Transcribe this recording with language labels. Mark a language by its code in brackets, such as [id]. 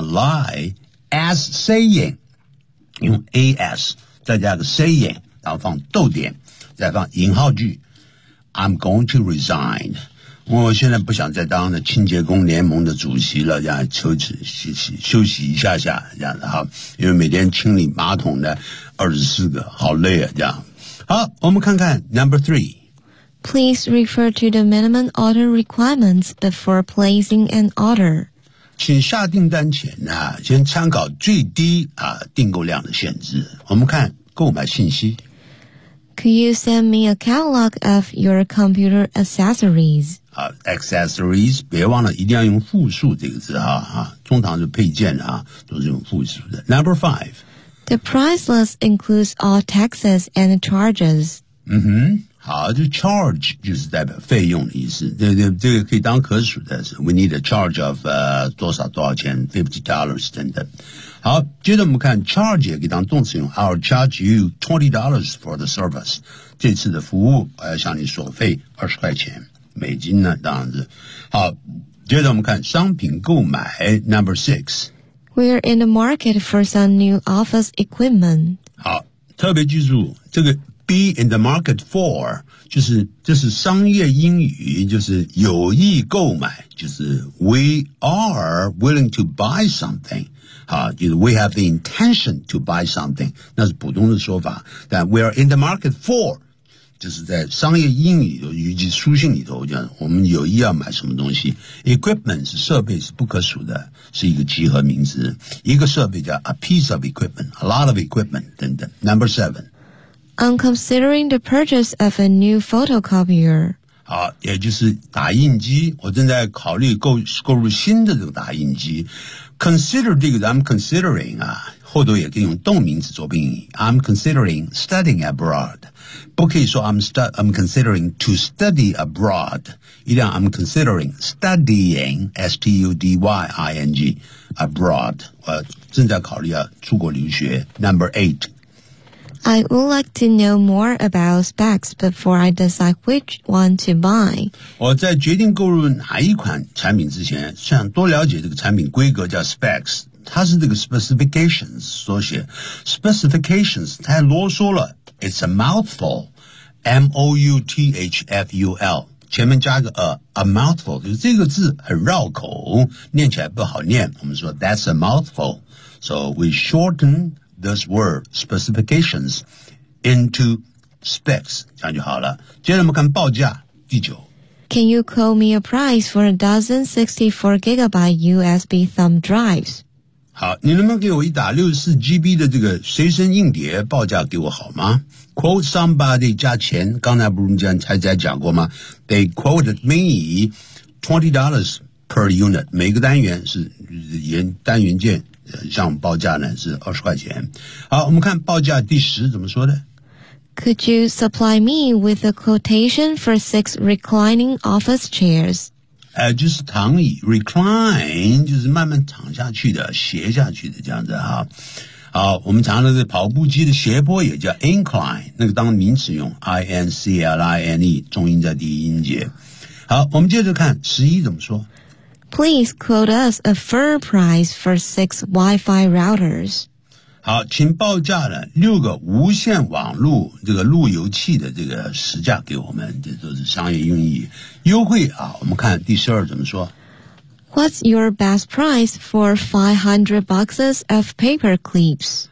[zh] Lai as saying, 用 AS, 再加个 saying, 然后放逗点再放引号句 , [en] I'm going to resign, [zh] 我现在不想再当了清洁工联盟的主席了，这样休息一下下这样的哈，因为每天清理马桶的24个好累啊这样。好，我们看看 number three. [en] Please refer to the minimum order requirements before placing an order. [zh] 请下订单前呢、啊，先参考最低啊订购量的限制。我们看购买信息。 [en] Could you send me a catalog of your computer accessories? [zh] 啊 ，accessories， 别忘了一定要用复数这个字啊啊，通常是配件啊，都是用复数的。Number five. [en] The price list includes all taxes and charges. [zh] 嗯哼，好，就 charge 就是代表费用的意思。这个可以当可数的是 ， [en] we need a charge of [zh] 多少多少钱 ，$50 等等。好，接着我们看 charge 也可以当动词用 ， [en] I'll charge you $20 for the service. [zh] 这次的服务我要向你索费$20美金呢，当然是。好，接着我们看商品购买 number six. [en] We're in the market for some new office equipment. [zh] 好，特别记住这个 [en] be in the market for, [zh] 就是这是商业英语，就是有意购买，就是 [en] we are willing to buy something. 好，就是 we have the intention to buy something. [zh] 那是普通的说法，但 [en] we are in the market for, [zh] 就是在商业英语里头，以及书信里头，讲我们有意要买什么东西。 Equipment 是设备，是不可数的。是一个集合名词，一个设备叫 [en] a piece of equipment, a lot of equipment, [zh] 等等。Number seven. [en] I'm considering the purchase of a new photocopier. [zh] 好，也就是打印机，我正在考虑购入新的这个打印机。 Consider 这个 [en] I'm considering [zh] 啊，后头也可以用动名词做宾语。 [en] I'm considering studying abroad. [zh] 不可以说 [en] I'm considering to study abroad. [zh] 一定要 [en] I'm considering studying, S-T-U-D-Y-I-N-G, abroad. [zh] 我正在考虑要出国留学。 [en] Number eight. I would like to know more about specs before I decide which one to buy. [zh] 我在决定购入哪一款产品之前，想多了解这个产品规格叫 specs。它是这个 specifications 缩写 ，specifications 太啰嗦了 ， [en] it's a mouthful， [zh] M-O-U-T-H-F-U-L， 前面加个 [en] a mouthful， [zh] 就是这个字很绕口，念起来不好念。我们说 [en] that's a mouthful，so we shorten this word specifications into specs， [zh] 这样就好了。接着我们看报价，第九。 [en] Can you quote me a price for a dozen 64 gigabyte USB thumb drives？ [zh] 好，你能不能给我一打64GB 的这个随身硬碟报价给我好吗 ？Quote somebody 加钱，刚才不是这样才在讲过吗 ？ [en] They quoted me $20 per unit， [zh] 每个单元是单元件，像报价呢是$20。好，我们看报价第十怎么说的 [en] ？Could you supply me with a quotation for 6 reclining office chairs？ [zh] 就是躺椅 ，recline 就是慢慢躺下去的，斜下去的这样子哈。好，我们常常的跑步机的斜坡也叫 incline， 那个当名词用 ，incline， 重音在第一音节。好，我们接着看十一怎么说。 [en] Please quote us a firm price for 6 Wi-Fi routers。 [zh] 好，请报价的六个无线网路这个路由器的这个实价给我们，这都是商业用意。优惠啊，我们看第十二怎么说。 [en] What's your best price for 500 boxes of paper clips?